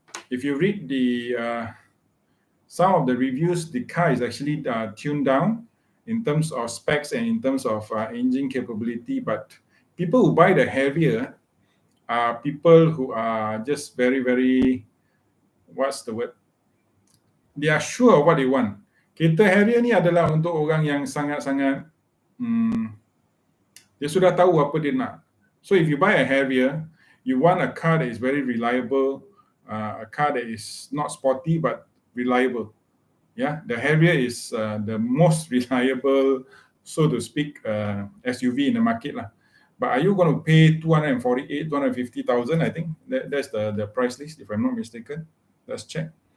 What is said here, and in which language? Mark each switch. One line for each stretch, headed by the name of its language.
English: If you read some of the reviews, the car is actually tuned down in terms of specs and in terms of engine capability, but people who buy the Harrier are people who are just very, very, what's the word? They are sure of what they want.
Malay: Kereta Harrier ni adalah untuk orang yang sangat-sangat dia sudah tahu apa dia nak.
English: So if you buy a Harrier, you want a car that is very reliable, a car that is not sporty but reliable. Yeah, the Harrier is the most reliable, so to speak, SUV in the market lah. But are you going to pay 248, 250,000? I think that's the price list, if I'm not mistaken. Let's check.